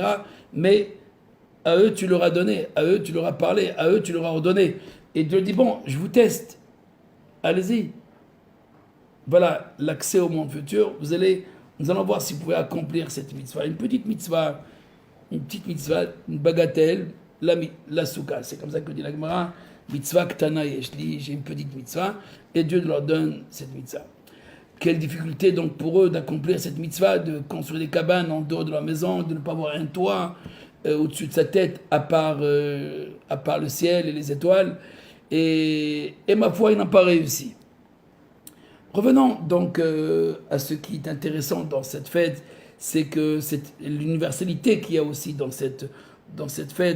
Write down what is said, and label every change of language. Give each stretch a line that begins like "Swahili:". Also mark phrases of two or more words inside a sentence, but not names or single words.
French: Mais à eux, tu leur as donné, à eux, tu leur as parlé, à eux, tu leur as ordonné. Et Dieu dit, bon, je vous teste, allez-y. Voilà l'accès au monde futur. Nous allons voir si vous pouvez accomplir cette mitzvah. Une petite mitzvah, une bagatelle, la souka. C'est comme ça que dit la Gemara,
Hebrew: מצווה קטנה יש לי,
French: j'ai une petite mitzvah, et Dieu leur donne cette mitzvah. Quelle difficulté donc pour eux d'accomplir cette mitzvah, de construire des cabanes en dehors de leur maison, de ne pas avoir un toit au-dessus de sa tête, à part le ciel et les étoiles. Et ma foi, ils n'ont pas réussi. Revenons donc à ce qui est intéressant dans cette fête, c'est que l'universalité qu'il y a aussi dans cette fête.